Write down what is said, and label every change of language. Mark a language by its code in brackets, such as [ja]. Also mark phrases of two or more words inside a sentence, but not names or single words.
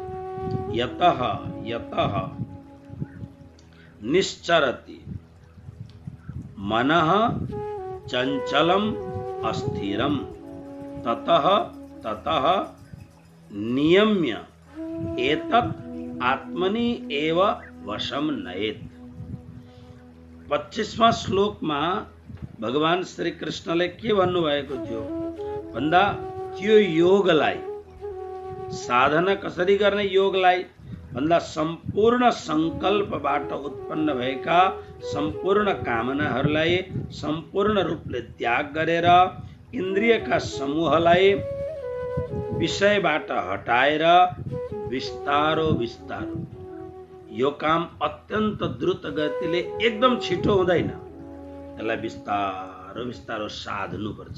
[sa] यतः यतः निश्चरति मनः चञ्चलम् अस्थिरं ततः ततः नियम्य एतत् आत्मनि एव वशम नयेत्। [ne] 25वां श्लोकमा भगवान श्री कृष्णले के भन्नुभएको थियो भन्दा त्यो योगलाई, साधना कसरी गर्ने योगलाई भन्दा सम्पूर्ण संकल्पबाट उत्पन्न भएका सम्पूर्ण कामनाहरूलाई सम्पूर्ण रूपले त्याग गरेर इन्द्रियका समूहलाई विषयबाट हटाएर बिस्तारो बिस्तारो, यो काम अत्यन्त द्रुत गतिले एकदम छिटो हुँदैन, यसलाई बिस्तारो बिस्तारो साध्नु पर्छ।